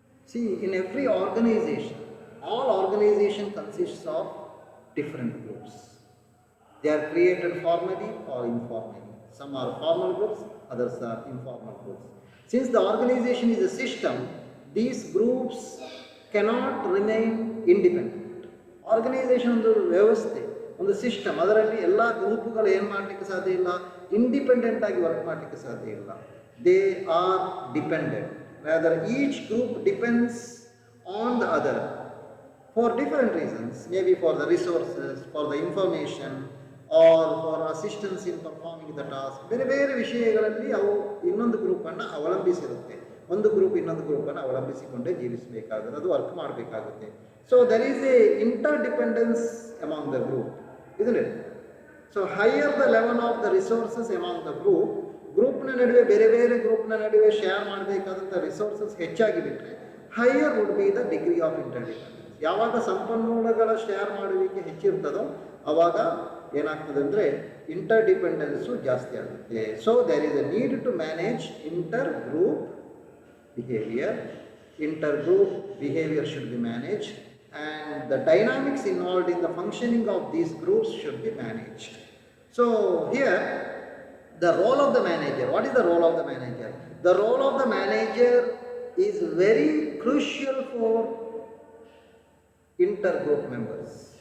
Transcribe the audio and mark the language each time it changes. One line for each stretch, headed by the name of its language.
English: See, in every organization, all organization consists of different groups. They are created formally or informally. Some are formal groups, others are informal groups. Since the organization is a system, these groups cannot remain independent.
Kannada: Organisation ಒಂದು ವ್ಯವಸ್ಥೆ, ಒಂದು system. ಅದರಲ್ಲಿ ಎಲ್ಲ ಗ್ರೂಪ್ಗಳು ಏನು ಮಾಡಲಿಕ್ಕೆ ಸಾಧ್ಯ ಇಲ್ಲ, independent ಆಗಿ ವರ್ಕ್ ಮಾಡಲಿಕ್ಕೆ ಸಾಧ್ಯ ಇಲ್ಲ.
English: They are dependent. Rather, each group depends on the other for different reasons, maybe for the resources, for the information, or for assistance in performing the task.
Kannada: ಬೇರೆ ಬೇರೆ ವಿಷಯಗಳಲ್ಲಿ ಅವು ಇನ್ನೊಂದು ಗ್ರೂಪನ್ನು ಅವಲಂಬಿಸಿರುತ್ತೆ. ಒಂದು ಗ್ರೂಪ್ ಇನ್ನೊಂದು ಗ್ರೂಪನ್ನು ಅವಲಂಬಿಸಿಕೊಂಡೇ ಜೀವಿಸಬೇಕಾಗುತ್ತೆ, ಅದು ವರ್ಕ್ ಮಾಡಬೇಕಾಗುತ್ತೆ.
English: So there is a interdependence among the group, isn't it? So higher the level of the resources among the
Kannada: ಗ್ರೂಪ್ನ ನಡುವೆ ಬೇರೆ ಬೇರೆ ಗ್ರೂಪ್ನ ನಡುವೆ ಶೇರ್ ಮಾಡಬೇಕಾದಂಥ ರಿಸೋರ್ಸಸ್ ಹೆಚ್ಚಾಗಿ ಬಿಟ್ಟರೆ
English: Higher would be the degree of interdependence.
Kannada: ಯಾವಾಗ ಸಂಪನ್ಮೂಲಗಳ ಶೇರ್ ಮಾಡುವಿಕೆ ಹೆಚ್ಚಿರ್ತದೋ ಆವಾಗ ಏನಾಗ್ತದೆ ಅಂದರೆ ಇಂಟರ್ಡಿಪೆಂಡೆನ್ಸು ಜಾಸ್ತಿ ಆಗುತ್ತೆ.
English: So there is a need to manage intergroup behaviour. Intergroup behaviour should be manage and the dynamics involved in the functioning of these groups should be managed. So here the role of the manager. What is the role of the manager? The role of the manager is very crucial for intergroup members.